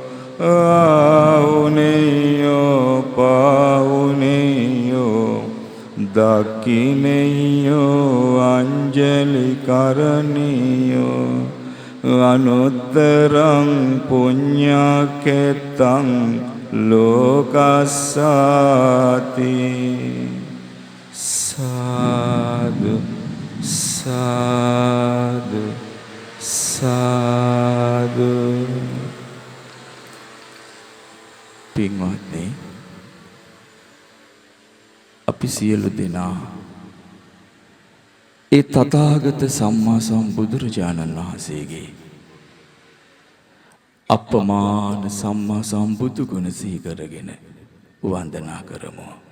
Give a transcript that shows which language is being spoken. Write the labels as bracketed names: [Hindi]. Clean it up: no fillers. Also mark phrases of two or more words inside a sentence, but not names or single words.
[Pali] ආවුනේයෝ පාවුනේයෝ දක්ඛිනේයෝ අංජලි කරණීයෝ අනුත්තරං පුඤ්ඤකෙත්තං ලෝකස්සාති සාදු සාදු සාදු. [Sinhala] පින්වත්නි, අපි සියලු දෙනා ඒ තථාගත සම්මා සම්බුදුරජාණන් වහන්සේගේ අප්‍රමාණ සම්මා සම්බුදු ගුණ සිහි කරගෙන වන්දනා කරමු.